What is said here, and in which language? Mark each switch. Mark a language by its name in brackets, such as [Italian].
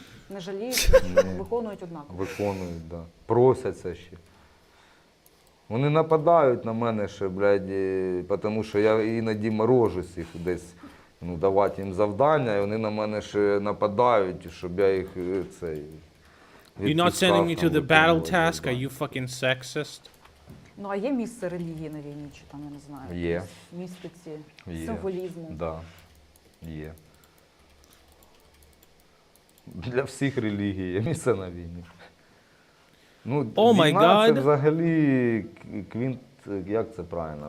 [Ukrainian] Не жаліють, виконують однаково. Виконують, да. Просяться ще. Вони нападають на мене ще, блядь, тому що я іноді морожусь їх десь, ну, давати їм завдання, і вони на мене ще нападають, щоб я їх цей. [English] You're not sending me to the battle task? Are you fucking sexist? [Ukrainian] Ну, а є місце релігії на війні, чи там, я не знаю, Є. якісь містиці, Є. символізму? Да. Є. Для всіх релігій є місце на війні. Ну, [English] Oh my [Ukrainian] війна це [English] God. [Ukrainian] взагалі квінт, як це правильно?